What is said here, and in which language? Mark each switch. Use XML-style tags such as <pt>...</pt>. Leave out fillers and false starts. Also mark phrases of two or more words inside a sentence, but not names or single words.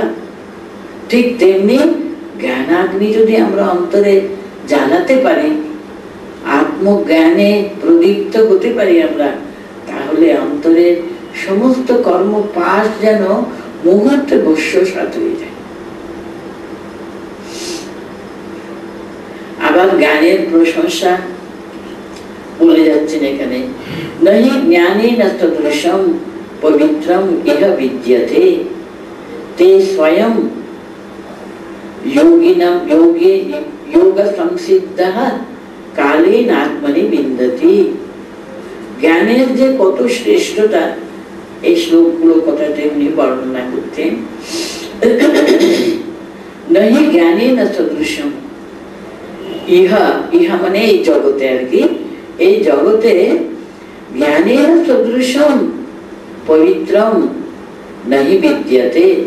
<bn>ঠিক তেমনি জ্ঞানাগ্নি যদি আমরা অন্তরে জ্বালাতে পারি, আত্মজ্ঞানে প্রদীপ্ত হতে পারি আমরা, তাহলে অন্তরের সমস্ত কর্ম পাশ যেন মুহূর্তে ভস্মসাৎ হয়ে যায়। আবার জ্ঞানের প্রশংসা বলে যাচ্ছেন এখানে,</bn> <sa>নহি জ্ঞানেন তদৃশম পবিত্রম ইহ বিদ্যতে তে স্বয়ং योगिनम योगे योग संसिद्धः कालेन आत्मनि विन्दति।</sa> <bn>জ্ঞানের যে কত শ্রেষ্ঠতা এই শ্লোকগুলো কথাতে উনি বর্ণনা করতেন।</bn> <sa>নহি জ্ঞানেন সদৃশম,</sa> <bn>ইহা ইহা মানে এই জগতে আর কি, এই জগতে জ্ঞানের</bn> <sa>সদৃশম পবিত্রম নহি বিদ্যতে।</sa>